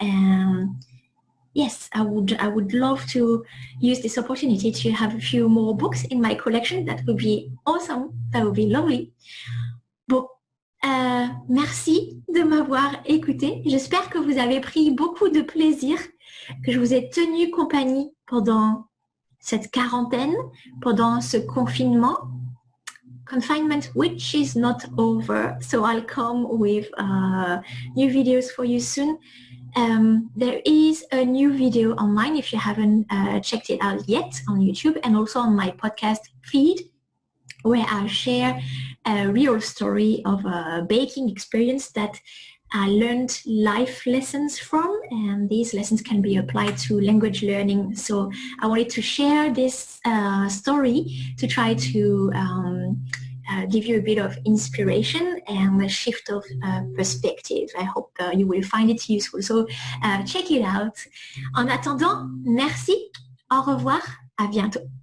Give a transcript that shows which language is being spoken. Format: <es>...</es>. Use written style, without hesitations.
<en>And yes, I would love to use this opportunity to have a few more books in my collection. That would be awesome. That would be lovely.</en> <fr>Bon, merci de m'avoir écouté. J'espère que vous avez pris beaucoup de plaisir, que je vous ai tenu compagnie pendant cette quarantaine, pendant ce confinement,</fr> <en>which is not over. So I'll come with new videos for you soon. There is a new video online if you haven't checked it out yet on YouTube, and also on my podcast feed, where I share a real story of a baking experience that I learned life lessons from, and these lessons can be applied to language learning. So I wanted to share this story to try to give you a bit of inspiration and a shift of perspective. I hope you will find it useful. So check it out.</en> <fr>En attendant, merci, au revoir, à bientôt.</fr>